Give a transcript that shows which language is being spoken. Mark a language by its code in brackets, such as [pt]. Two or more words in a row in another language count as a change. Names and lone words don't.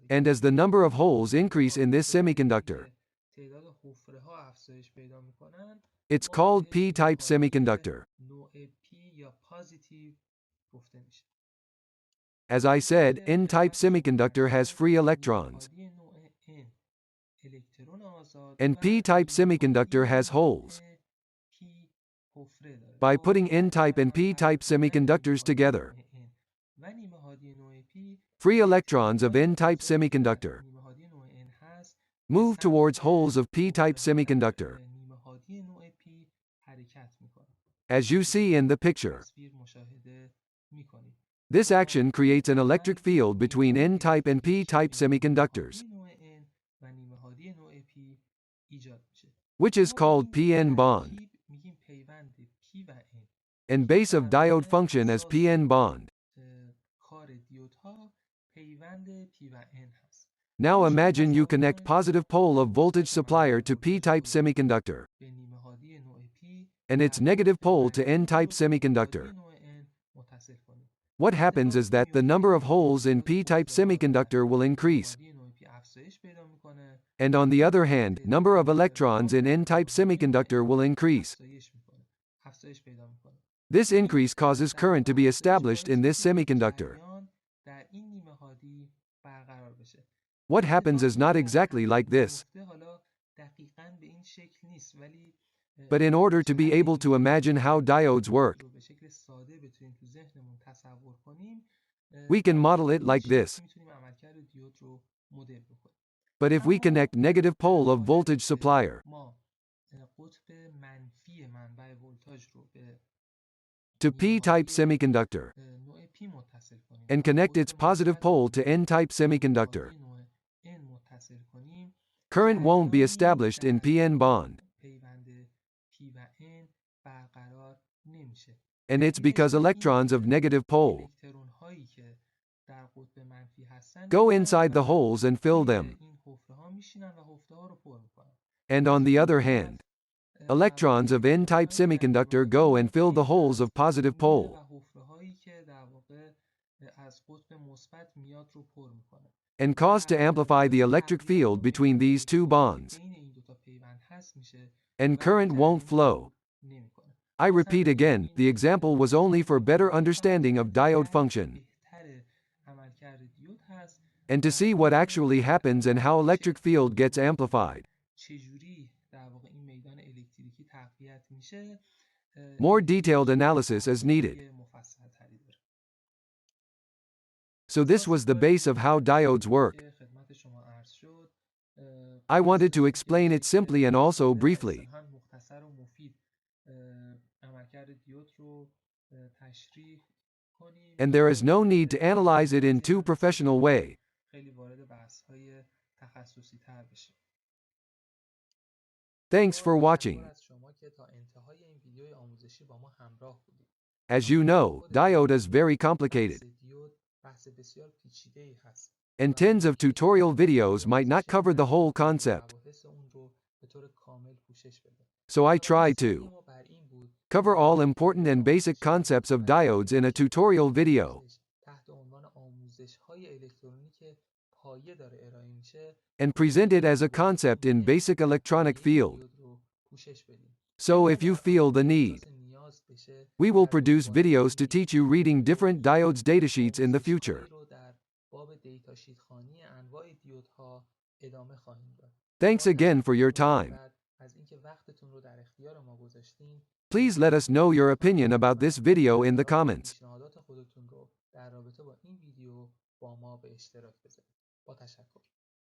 [en] and as the number of holes increase in this semiconductor, [fa] تعداد حفره ها افزایش پیدا میکنن. [en] it's called P-type semiconductor. [fa] نوع P یا پوزیتیو گفته میشه. [en] As I said, N-type semiconductor has free electrons, [fa] نوع N الکترون آزاد [en] and P-type semiconductor has holes. [fa] P حفره داره. [en] By putting N-type and P-type semiconductors together, [fa] و نیمه هادی نوع P [en] free electrons of N-type semiconductor [fa] نیمه هادی نوع N هست، [en] move towards holes of P-type semiconductor, [fa] نیمه هادی نوع P حرکت میکنه. [en] as you see in the picture. [fa] تصویر مشاهده میکنید. [en] This action creates an electric field between N-type and P-type semiconductors, [fa] نوع N و نیمه هادی نوع P ایجاد میشه. [en] which is called PN bond, [fa] میگیم پیوند P و N. [en] and base of diode function as PN bond. [fa] کار دیودها پیوند P و N هست. [en] Now imagine you connect positive pole of voltage supplier to P-type semiconductor, [fa] به نیمه هادی نوع P [en] and its negative pole to N-type semiconductor. [fa] نوع N متصل کنیم. [en] What happens is that the number of holes in P-type semiconductor will increase, [fa] نوع P افزایش پیدا میکنه. [en] and on the other hand, number of electrons in N-type semiconductor will increase. [fa] افزایش پیدا میکنه. [en] This increase causes current to be established in this semiconductor. [fa] در این نیمه هادی برقرار بشه. [en] What happens is not exactly like this, [fa] حالا دقیقاً به این شکل نیست، ولی [en] but in order to be able to imagine how diodes work, [fa] به شکل ساده بتونیم تو ذهنمون تصور کنیم، [en] we can model it like this. [fa] میتونیم عملکرد دیود رو مدل بکنیم. [en] But if we connect negative pole of voltage supplier [fa] ما قطب منفی منبع ولتاژ رو به [en] to P-type semiconductor [fa] نوع P متصل کنیم [en] and connect its positive pole to N-type semiconductor, [fa] نوع N متصل کنیم، [en] current won't be established in PN bond. [fa] پیوند P و N برقرار نمیشه. [en] And it's because electrons of negative pole [fa] الکترون هایی که در قطب منفی هستن [en] go inside the holes and fill them. [fa] این حفره ها میشینن و حفره ها رو پر میکنن. [en] And on the other hand, electrons of N-type semiconductor go and fill the holes of positive pole. [fa] و حفره هایی که در واقع از قطب مثبت میاد رو پر میکنن. [en] And cause to amplify the electric field between these two bonds, [fa] بین این دو تا پیوند هست میشه [en] and current won't flow. [fa] نمیکنه. [en] I repeat again, the example was only for better understanding of diode function, [fa] بهتر عملکرد دیود هست [en] and to see what actually happens and how electric field gets amplified. [fa] چجوری در واقع این میدان الکتریکی تقویت میشه. [en] More detailed analysis is needed. [fa] مفصل تری داره. [en] So this was the base of how diodes work. [fa] خدمت شما عرض شد. [en] I wanted to explain it simply and also briefly. [fa] مختصر و مفید عملکرد دیود رو تشریح کنیم. [en] And there is no need to analyze it in too professional way. [fa] خیلی وارد بحث‌های تخصصی تر بشیم. [en] Thanks for watching. [fa] از شما که تا انتهای این ویدیوی آموزشی با ما همراه بودید. [en] As you know, diode is very complicated, [fa] دیود بحث بسیار پیچیده‌ای هست. [en] and tens of tutorial videos might not cover the whole concept. [fa] مباحث اون رو به طور کامل پوشش بده. [en] So I try to [fa] ما بر این بود [en] cover all important and basic concepts of diodes in a tutorial video. [fa] تحت عنوان آموزش‌های الکترونیک پایه داره ارائه میشه [en] and present it as a concept in basic electronic field. [fa] دیود رو پوشش بدیم. [en] So if you feel the need, [fa] نیاز بشه [en] we will produce videos to teach you reading different diodes datasheets in the future. [fa] رو در باب دیتا شیت خوانی انواع دیودها ادامه خواهیم داد. [en] Thanks again for your time. [fa] از اینکه وقتتون رو در اختیار ما گذاشتین. [en] Please let us know your opinion about this video in the comments. [fa] پیشنهادات خودتون رو در رابطه با این ویدیو با ما به اشتراک بذارید. با تشکر.